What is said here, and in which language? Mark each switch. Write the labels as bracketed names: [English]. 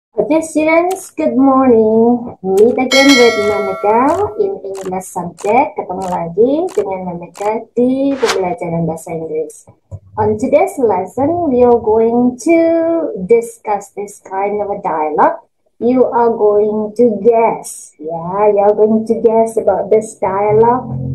[English] Okay, students, good morning. Meet again with Monica in English subject. [Indonesian] Ketemu lagi dengan Monica di pembelajaran bahasa Inggris. [English] On today's lesson, we are going to discuss this kind of a dialogue. You are going to guess, you are going to guess about this dialogue.